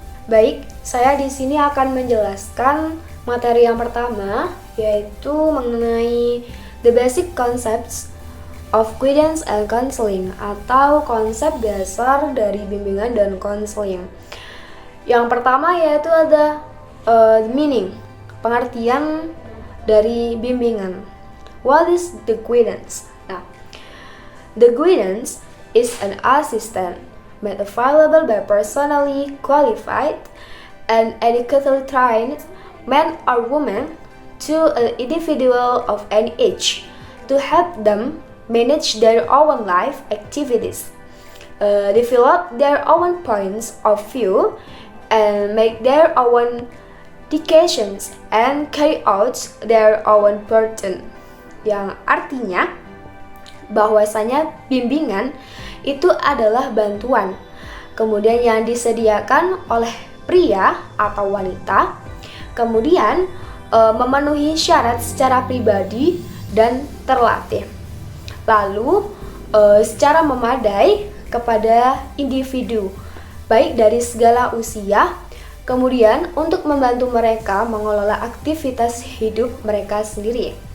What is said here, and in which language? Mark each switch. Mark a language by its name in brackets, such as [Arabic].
[Indonesian] Baik, saya di sini akan menjelaskan materi yang pertama, yaitu mengenai [English] the basic concepts of guidance and counseling, [Indonesian] atau konsep dasar dari bimbingan dan konseling. Yang pertama yaitu ada meaning, pengertian dari bimbingan. [English] What is the guidance? Nah, the guidance is an assistant made available by personally qualified and educated trained men or women to an individual of any age to help them manage their own life activities, develop their own points of view, and make their own decisions and carry out their own burden. [Indonesian] Yang artinya bahwasanya bimbingan itu adalah bantuan, kemudian yang disediakan oleh pria atau wanita, kemudian memenuhi syarat secara pribadi dan terlatih, lalu secara memadai kepada individu, baik dari segala usia, kemudian untuk membantu mereka mengelola aktivitas hidup mereka sendiri.